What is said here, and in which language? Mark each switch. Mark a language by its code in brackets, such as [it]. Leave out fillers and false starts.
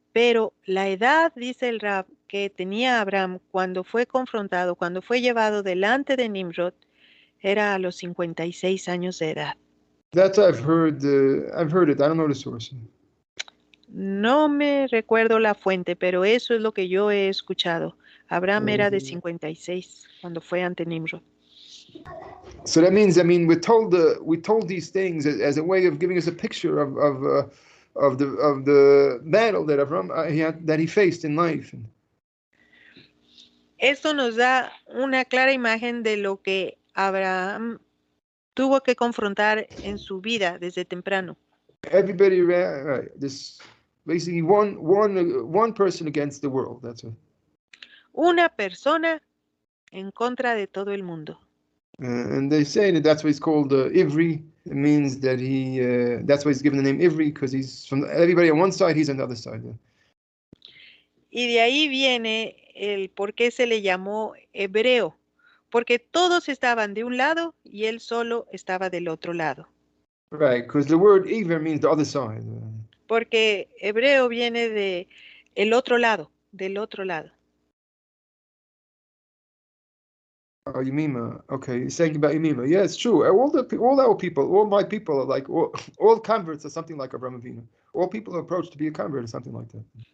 [es] Pero la edad, dice el Rab, que tenía Abraham cuando fue confrontado, cuando fue llevado delante de Nimrod, era a los 56 años de edad. [en] That's what I've heard. I've heard it. I don't know the source. [es] No me recuerdo la fuente, pero eso es lo que yo he escuchado. Abraham era de 56 cuando fue ante Nimrod. [en] So that means, I mean, we're told these things as a way of giving us a picture of the battle that Abraham that he faced in life. [es] Esto nos da una clara imagen de lo que Abraham tuvo que confrontar en su vida desde temprano. [en] Everybody around, right, this basically one person against the world. That's it. [es] Una persona en contra de todo el mundo. [en] And they say that's why he's called Ivri. It means that that's why he's given the name Ivri, because he's from everybody on one side, he's on the other side. Yeah. [es] Y de ahí viene el por qué se le llamó hebreo, porque todos estaban de un lado y él solo estaba del otro lado. [en] Right, because the word Iver means the other side. [es] Porque hebreo viene de el otro lado, del otro lado. [en] Oh, Yemima. Okay, you're saying about Yemima. Yeah, it's true. All our people, all my people are like, all converts are something like Abraham Avinu. All people are approached to be a convert or something like that.